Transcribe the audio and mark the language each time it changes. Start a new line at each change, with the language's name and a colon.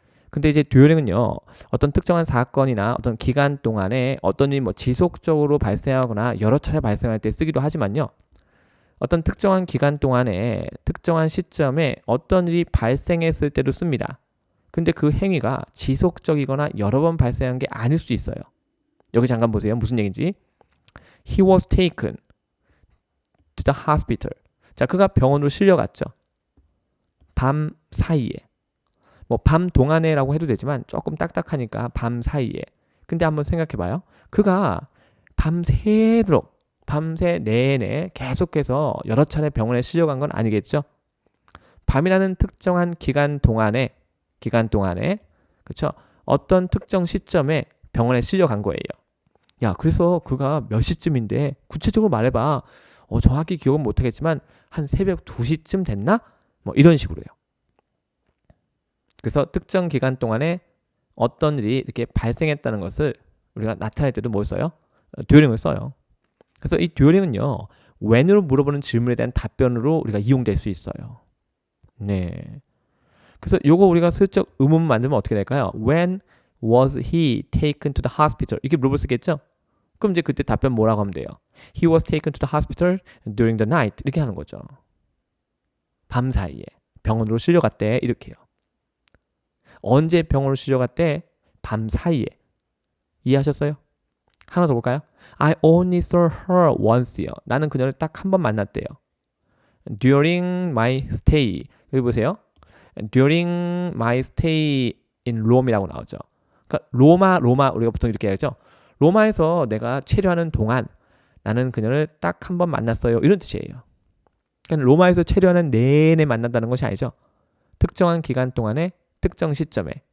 Korean: 근데 이제 듀오링은요, 어떤 특정한 사건이나 어떤 기간 동안에 어떤 일이 뭐 지속적으로 발생하거나 여러 차례 발생할 때 쓰기도 하지만요. 어떤 특정한 기간 동안에 특정한 시점에 어떤 일이 발생했을 때도 씁니다. 근데 그 행위가 지속적이거나 여러 번 발생한 게 아닐 수 있어요. 여기 잠깐 보세요. 무슨 얘기인지.
English: He was taken to the hospital.
Korean: 자, 그가 병원으로 실려갔죠. 밤 사이에. 뭐 밤 동안에라고 해도 되지만 조금 딱딱하니까 밤 사이에. 근데 한번 생각해봐요. 그가 밤새 내내 계속해서 여러 차례 병원에 실려간 건 아니겠죠? 밤이라는 특정한 기간 동안에 그렇죠? 어떤 특정 시점에 병원에 실려간 거예요. 야, 그래서 그가 몇 시쯤인데 구체적으로 말해봐. 정확히 기억은 못하겠지만 한 새벽 2시쯤 됐나? 뭐 이런 식으로요. 그래서 특정 기간 동안에 어떤 일이 이렇게 발생했다는 것을 우리가 나타낼 때도 뭘 써요? 듀오링을 써요. 그래서 이 듀오링은요. when으로 물어보는 질문에 대한 답변으로 우리가 이용될 수 있어요. 네. 그래서 요거 우리가 슬쩍 의문 만들면 어떻게 될까요?
English: When was he taken to the hospital?
Korean: 이렇게 물어볼 수 있겠죠? 그럼 이제 그때 답변 뭐라고 하면 돼요?
English: He was taken to the hospital during the night.
Korean: 이렇게 하는 거죠. 밤 사이에 병원으로 실려갔대. 이렇게요. 언제 병원으로 실려갔대? 밤 사이에. 이해하셨어요? 하나 더 볼까요?
English: I only saw her once요.
Korean: 나는 그녀를 딱 한 번 만났대요.
English: During my stay.
Korean: 여기 보세요.
English: During my stay in Rome
Korean: 이라고 나오죠. 그러니까 로마 우리가 보통 이렇게 하죠. 로마에서 내가 체류하는 동안 나는 그녀를 딱 한 번 만났어요. 이런 뜻이에요. 그러니까 로마에서 체류하는 내내 만난다는 것이 아니죠. 특정한 기간 동안에 특정 시점에.